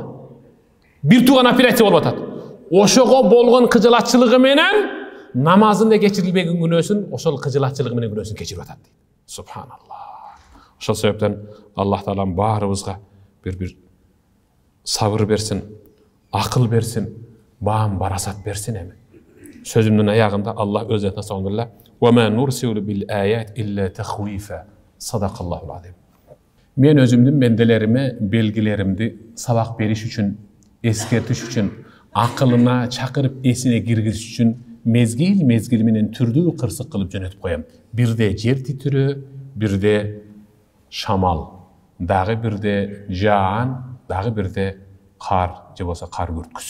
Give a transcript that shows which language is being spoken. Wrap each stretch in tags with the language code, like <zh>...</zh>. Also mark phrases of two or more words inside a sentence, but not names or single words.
<ky>Бир тууган операция болуп атат. Ошого болгон кыжылатчылыгы менен намазында кечирилбеген күнөөсүн, ошол кыжылатчылыгы менен күнөөсүн кечирип атат. Субханаллах. Ошол себептен Аллах Таалам баарыбызга бир сабыр берсин, акыл берсин, баам барасат берсин эми. Сөзүмдүн аягында Аллах өз атына салгылла:</ky> <ar>"وما نرسل بالآيات إلا تخويفا." صدق الله العظيم.</ar> <ky>Мен өзүмдүн менделериме белгилеримди сабак бериш үчүн, эскертиш үчүн, акылына чакырып эсине киргизиш үчүн мезгил менен түрдүү кырсык кылып жөнөтүп коем. Бирде жер титирөө, бирде шамал, дагы бирде жаан, дагы бирде кар же болсо кар күрткүсү.</ky>